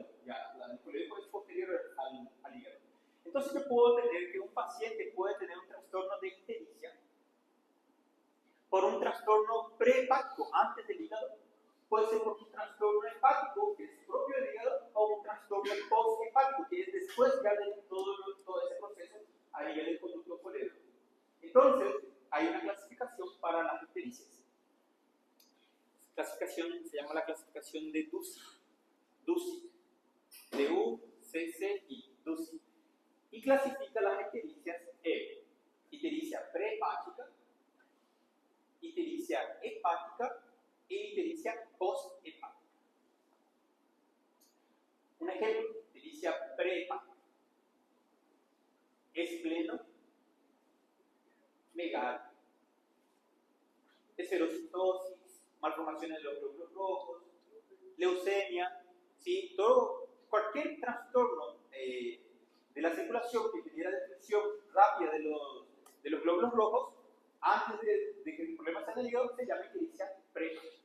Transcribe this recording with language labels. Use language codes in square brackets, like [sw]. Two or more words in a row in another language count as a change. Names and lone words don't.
[es] Ya, el colédoco es posterior al hígado. Entonces yo puedo tener que un paciente puede tener un trastorno de ictericia por un trastorno prehepático antes del hígado, puede ser por un trastorno hepático que es propio del hígado o un trastorno posthepático que es después ya de todo ese proceso a nivel del conducto colédoco. Entonces hay una clasificación para las ictericias. Clasificación se llama la clasificación de DUCI. DUCI. D-U-C-C-I. DUCI. Y clasifica las ictericias en ictericia prehepática, ictericia hepática e ictericia posthepática. Un ejemplo, ictericia prehepática. Espleno, megalia, esferocitosis, malformaciones de los glóbulos rojos, leucemia, ¿sí? Cualquier trastorno de la circulación que genera destrucción rápida de los glóbulos rojos, antes de que el problema sea en el hígado, se llama ictericia prehepática.